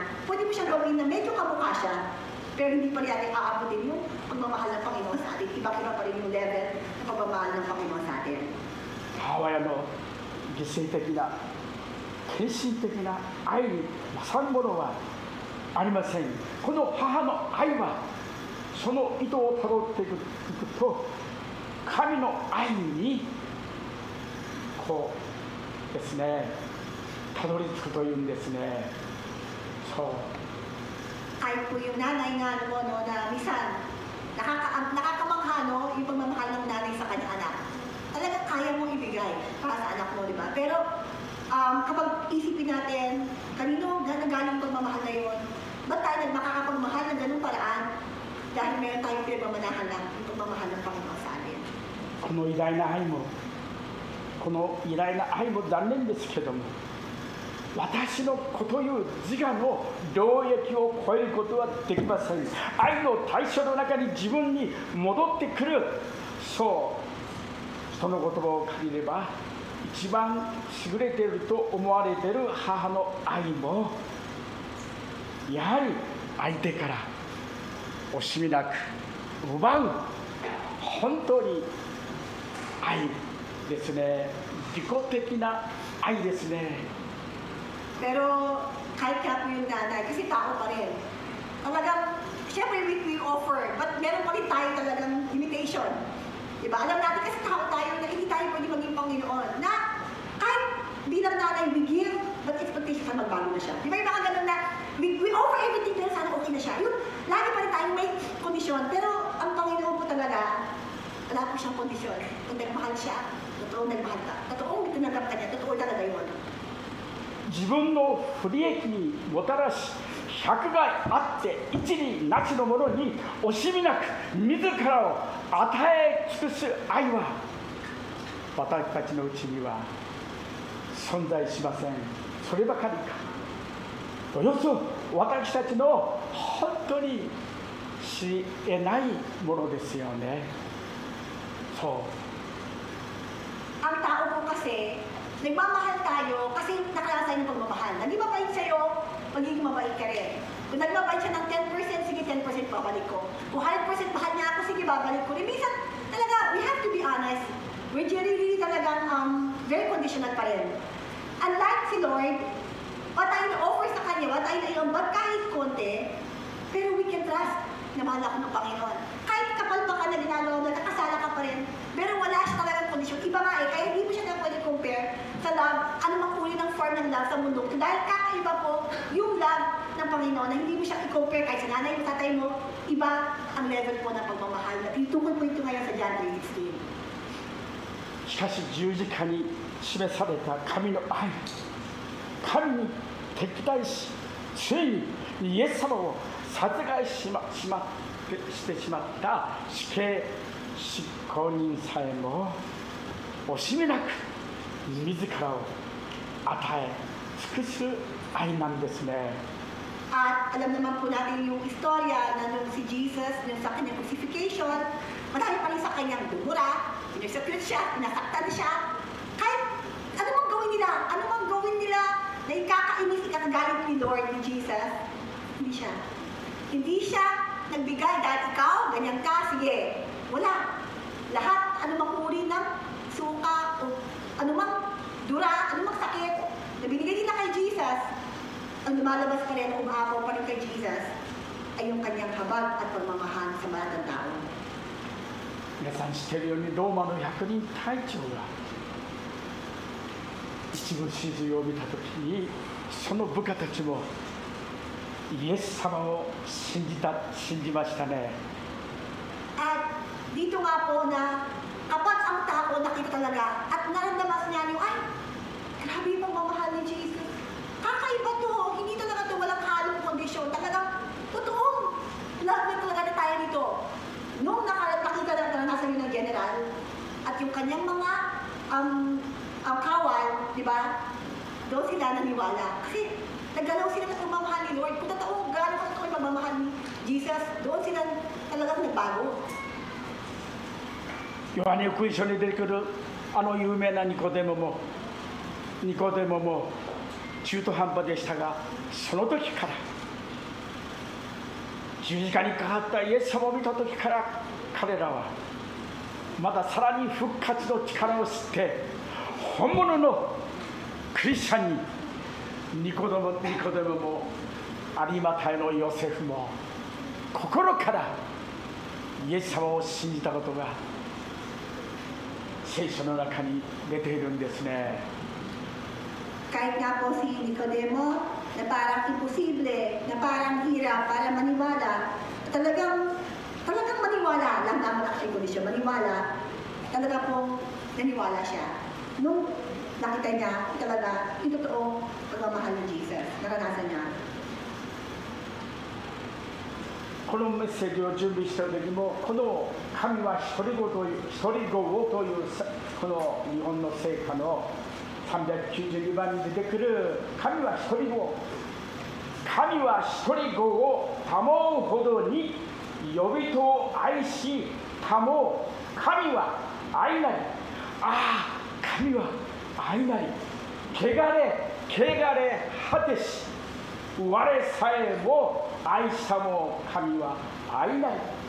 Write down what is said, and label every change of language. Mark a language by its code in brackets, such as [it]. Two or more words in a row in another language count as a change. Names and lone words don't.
[tl] Pwede mo siyang gawin na medyo kamukha siya, pero hindi pa rin natin aabutin yung pagmamahal ng Panginoon sa atin. Iba-iba pa rin yung level ng pagmamahal ng Panginoon sa atin. [ja] 母親の犠牲的な献身的な愛に勝るものはありません。この母の愛はその意図をたどっていくと神の愛にこうですねたどり着くというんですね。そう。 [tl] Kahit po yung nanay nga no, na minsan nakakamangha no, yung pagmamahal ng nanay sa kanyang anak. Talagang kaya mong ibigay para sa anak mo, di ba? Pero kapag isipin natin, kanino nagaling yung pagmamahal na yun? Ba't tayo makakapagmahal ng ganung paraan? Dahil meron tayong pinagmamanahan ng pagmamahal ng Panginoon sa atin. [ja] この偉大な愛も残念ですけども、私の子という自我の領域を超えることはできません。愛の対象の中に自分に戻ってくる、その言葉を借りれば一番優れていると思われている母の愛もやはり相手から惜しみなく奪う本当に愛ですね。自己的な愛ですね。 [tl] Pero kahit nga po yung nanay, kasi tao pa rin. Talagang, syempre [en] we offer, [tl] but meron pa rin tayo talagang limitation. Diba? Alam natin kasi tao tayo na hindi tayo pwede maging Panginoon. Na kahit bilang nanay, [en] we give, but expectation [tl] sa magbago na siya. Diba yung mga ganun na, [en] we offer everything [tl] pero sana okay na siya. Yung lagi pa rin tayong may kondisyon, pero ang Panginoon po talaga, wala po siyang kondisyon. Kung nagmahal siya, totoong nagmahal ka. Totoong tinanggap ka niya, totoo talaga yun. [ja] 自分の不利益にもたらし百害あって一理なしのものに惜しみなく自らを与え尽くす愛は私たちのうちには存在しません。そればかりかおよそ私たちの本当に知れないものですよね。そう。 [tl] Ang tao po kasi, nagmamahal tayo kasi nakalasan yung pagmamahal. Naging mabait sa'yo, magiging mabait ka rin. Kung nagmabait siya ng 10%, sige 10% babalik ko. Kung 100% mahal niya ako, sige babalik ko. Minsan, talaga, [en] we have to be honest. We're really talagang very conditional [tl] pa rin. Unlike si Lord, what tayo na-offer sa Kanya, what tayo na-iambag kahit konti, pero [en] we can trust [tl] na mahal ako ng Panginoon. Kahit kapal pa ka na ginagawa mo, nakasala ka pa rin, pero wala siya talagang kondisyon. Iba nga kaya hindi mo siya na pwede compare sa love, anumang uri ng form ng love sa mundo. Dahil kakaiba po yung love ng Panginoon na hindi mo siya i-compare kahit sa nanay mo, tatay mo, iba ang level po ng pagmamahal. Tungkol po ito ngayon sa John 3:16. [ja] しかし十字架に示された神の愛、神に敵対し、ついにイエス様を殺害してしまった死刑執行人さえも惜しみなく自らを与え尽くす愛なんですね。 [tl] At alam naman po natin yung istorya na nung si Jesus, nung sa kanyang crucifixion, marami pa rin sa kanyang dumura, sinusakrit siya, sinasaktan siya. Kahit ano mang gawin nila na ikakainis, ikakagalit ni Lord, ni Jesus, hindi siya nagbigay dahil ikaw, ganyan ka, sige, wala. Lahat, anumang uri ng suka, o anumang dura, anumang sakit, na binigay nila kay Jesus, ang lumalabas pa rin, umahapaw pa rin kay Jesus, ay yung kanyang habag at pagmamahal sa mga tao. [ja] 皆さん知っているようにローマの百人隊長が一部始終を見たときにその部下たちもイエス様を信じましたね。 [tl] At dito nga po na kapag ang tao nakita talaga at naramdaman niya yung, ay, grabe yung pagmamahal ni Jesus. Kakaiba to, hindi talaga to walang halong kondisyon. Talagang, totoo, love na talaga na tayo nito. Nung nakita na naranasan yun ng general, at yung kanyang mga kawal, di ba? Doon sila naniwala. Kasi naggalaw sila ng pagmamahal ni Lord. Kung totoo, gano'n ka yung pagmamahal ni Jesus, doon sila talagang nagbago. [ja] ヨハネ福音書に出てくるあの有名なニコデモも中途半端でしたが、その時から十字架にかかったイエス様を見た時から彼らはまださらに復活の力を知って本物のクリスチャンにニコデモも有馬太のヨセフも心からイエス様を信じたことが聖書の中に出ているんですね。 [tl] Kahit nga po si Nicodemo, na parang imposible, na parang hirap para maniwala, talagang maniwala, lang naman ang kondisyon, maniwala, talaga pong naniwala siya. Nung nakita niya, talaga, yung totoong pagmamahal ng Jesus, naranasan niya. [ja] このメッセージを準備した時もこの神は一人子というこの日本の聖歌の392番に出てくる神は一人子、神は一人子を保うほどに呼び人を愛し保う、神は愛なり、神は愛なり、汚れ果てし我さえも愛したも神は愛なり、